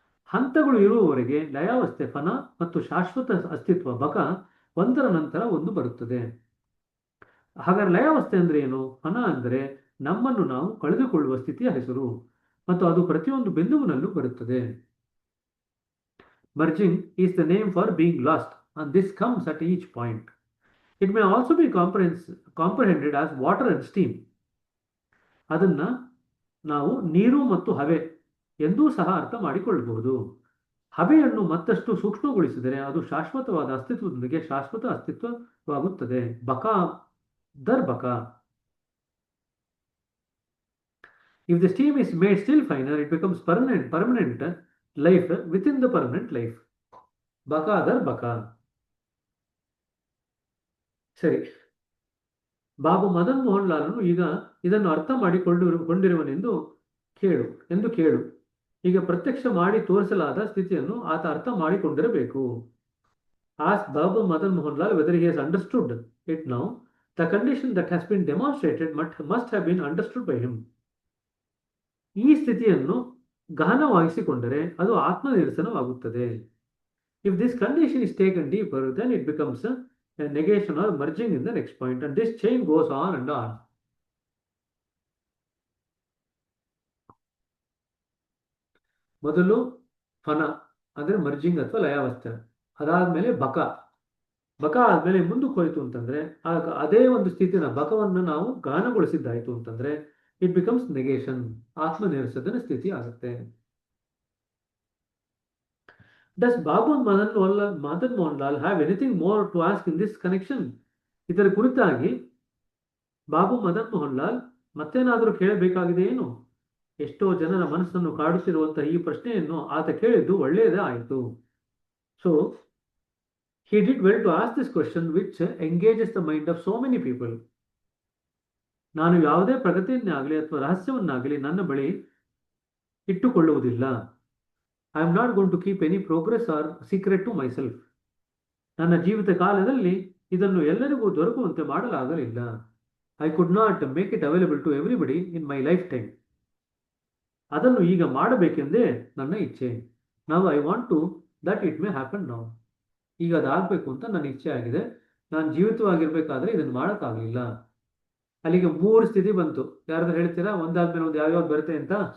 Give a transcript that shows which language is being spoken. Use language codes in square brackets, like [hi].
[kn] ಹಂತಗಳು ಇರುವವರೆಗೆ ಲಯಾವಸ್ಥೆ, ಫನ ಮತ್ತು ಶಾಶ್ವತ ಅಸ್ತಿತ್ವ ಬಕ ಒಂದರ ನಂತರ ಒಂದು ಬರುತ್ತದೆ. ಹಾಗಾದ್ರೆ ಲಯಾವಸ್ಥೆ ಅಂದ್ರೆ ಏನು? ಫನ ಅಂದರೆ ನಮ್ಮನ್ನು ನಾವು ಕಳೆದುಕೊಳ್ಳುವ ಸ್ಥಿತಿಯ ಹೆಸರು, ಮತ್ತು ಅದು ಪ್ರತಿಯೊಂದು ಬಿಂದುವಿನಲ್ಲೂ ಬರುತ್ತದೆ. [en] Merging is the name for being lost, and this comes at each point. It may also be comprehended as water and steam. [kn] ಅದನ್ನ ನಾವು ನೀರು ಮತ್ತು ಹವೆ ಎಂದೂ ಸಹ ಅರ್ಥ ಮಾಡಿಕೊಳ್ಳಬಹುದು. ಹವೆಯನ್ನು ಮತ್ತಷ್ಟು ಸೂಕ್ಷ್ಮಗೊಳಿಸಿದರೆ ಅದು ಶಾಶ್ವತವಾದ ಅಸ್ತಿತ್ವದೊಂದಿಗೆ ಶಾಶ್ವತ ಅಸ್ತಿತ್ವವಾಗುತ್ತದೆ. ಬಕ ದರ್ ಬಕ. [en] If the steam is made still finer, it becomes permanent life within the permanent life. [kn] ಬಕ ದರ್ ಬಕ. ಸರಿ, ಬಾಬು ಮದನ್ ಮೋಹನ್ ಲಾಲನು ಈಗ ಇದನ್ನು ಅರ್ಥ ಮಾಡಿಕೊಂಡಿರುವನೆಂದು ಕೇಳು. ಈಗ ಪ್ರತ್ಯಕ್ಷ ಮಾಡಿ ತೋರಿಸಲಾದ ಸ್ಥಿತಿಯನ್ನು ಆತ ಅರ್ಥ ಮಾಡಿಕೊಂಡಿರಬೇಕು. [en] Ask Babu Madan Mohan Lal whether he has understood it now. The condition that has been demonstrated must have been understood by him. [kn] ಈ ಸ್ಥಿತಿಯನ್ನು ಗಹನವಾಗಿಸಿಕೊಂಡರೆ ಅದು ಆತ್ಮ ನಿರಸನವಾಗುತ್ತದೆ. [en] If this condition is taken deeper, then it becomes a negation or merging in the next point, and this chain goes on and on. [kn] ಮೊದಲು ಫನ ಅಂದ್ರೆ merging ಅಥವಾ ಲಯಾವಸ್ಥೆ, ಅದಾದ್ಮೇಲೆ ಬಕ ಆದ್ಮೇಲೆ ಮುಂದಕ್ಕೆ ಹೋಯ್ತು ಅಂತಂದ್ರೆ ಅದೇ ಒಂದು ಸ್ಥಿತಿನ ಬಕವನ್ನು ನಾವು ಗಹನಗೊಳಿಸಿದ್ದಾಯ್ತು ಅಂತಂದ್ರೆ [en] it becomes negation, [kn] ಆತ್ಮ ನಿರಸನ ಸ್ಥಿತಿ ಆಗುತ್ತೆ. [en] Does Babu Madan Mohan Lal have anything more to ask in this connection? [kn] ಇದರ ಕುರಿತಾಗಿ ಬಾಬು ಮದನ್ ಮೋಹನ್ ಲಾಲ್ ಮತ್ತೇನಾದರೂ ಕೇಳಬೇಕಾಗಿದೆ ಏನು? ಎಷ್ಟೋ ಜನರ ಮನಸ್ಸನ್ನು ಕಾಡುತ್ತಿರುವಂತಹ ಈ ಪ್ರಶ್ನೆಯನ್ನು ಆತ ಕೇಳಿದ್ದು ಒಳ್ಳೆಯದೇ ಆಯಿತು. [en] So he did well to ask this question which engages the mind of so many people. [kn] ನಾನು ಯಾವುದೇ ಪ್ರಗತಿಯನ್ನಾಗಲಿ ಅಥವಾ ರಹಸ್ಯವನ್ನಾಗಲಿ ನನ್ನ ಬಳಿ ಇಟ್ಟುಕೊಳ್ಳುವುದಿಲ್ಲ. [en] I am not going to keep any progress or secret to myself. [kn] ನನ್ನ ಜೀವಿತ ಕಾಲದಲ್ಲಿ ಇದನ್ನು ಎಲ್ಲರಿಗೂ ದೊರಕುವಂತೆ ಮಾಡಲಾಗಲಿಲ್ಲ. [en] I could not make it available to everybody in my lifetime. [kn] ಅದನ್ನು ಈಗ ಮಾಡಬೇಕೆಂದೇ ನನ್ನ ಇಚ್ಛೆ. [en] Now I want to that it may happen now. [kn] ಈಗ ಅದಾಗಬೇಕು ಅಂತ ನನ್ನ ಇಚ್ಛೆ ಆಗಿದೆ. ನಾನು ಜೀವಿತವಾಗಿರ್ಬೇಕಾದ್ರೆ ಇದನ್ನು ಮಾಡೋಕ್ಕಾಗಲಿಲ್ಲ. ಅಲ್ಲಿಗೆ 3 ಸ್ಥಿತಿ ಬಂತು. ಯಾರಾದ್ರೂ ಹೇಳ್ತೀರಾ ಒಂದಾದ್ಮೇಲೆ ಒಂದು ಯಾವ್ಯಾವ್ದು ಬರುತ್ತೆ ಅಂತ?